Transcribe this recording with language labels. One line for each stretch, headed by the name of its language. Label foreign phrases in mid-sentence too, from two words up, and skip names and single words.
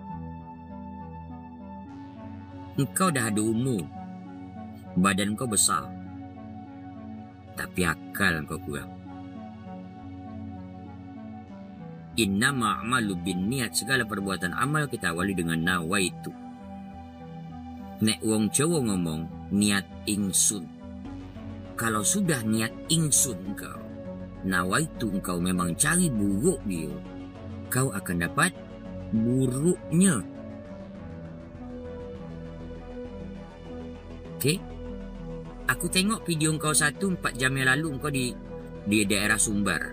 Malay: Engkau dah ada umur. Badan kau besar. Tapi akal kau kurang.
Arabic: إنما الأعمال بالنيات. Segala perbuatan amal kita awali dengan nawaitu.
Javanese: Nek wong Jawa ngomong niat ingsun.
Malay: Kalau sudah
Javanese: niat ingsun
Malay: kau, nawaitu kau memang cari buruk dia, kau akan dapat buruknya. Okay? Aku tengok video kau 4 jam yang lalu kau di daerah Sumbar.